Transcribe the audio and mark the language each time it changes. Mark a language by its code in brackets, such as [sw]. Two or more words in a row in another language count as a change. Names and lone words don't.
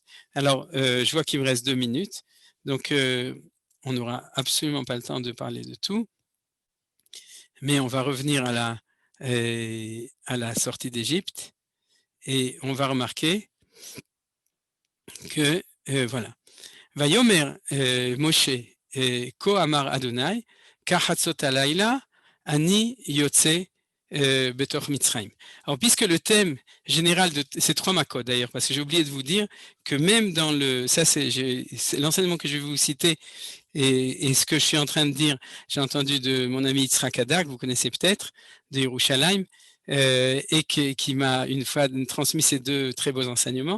[fr] Alors, je vois qu'il me reste 2 minutes, donc on n'aura absolument pas le temps de parler de tout. Mais on va revenir à la sortie d'Égypte et on va remarquer que, voilà. [he] ויאמר משה כה אמר ה' כחצת הלילה אני יוצא בתוך מצרים. [fr] Alors, puisque le thème général de ces 3 makot, d'ailleurs, parce que j'ai oublié de vous dire que même dans ça c'est l'enseignement que je vais vous citer et ce que je suis en train de dire, j'ai entendu de mon ami Yitzhak Hadak, vous connaissez peut-être, de Yerushalayim, et qui m'a une fois transmis ces 2 très beaux enseignements.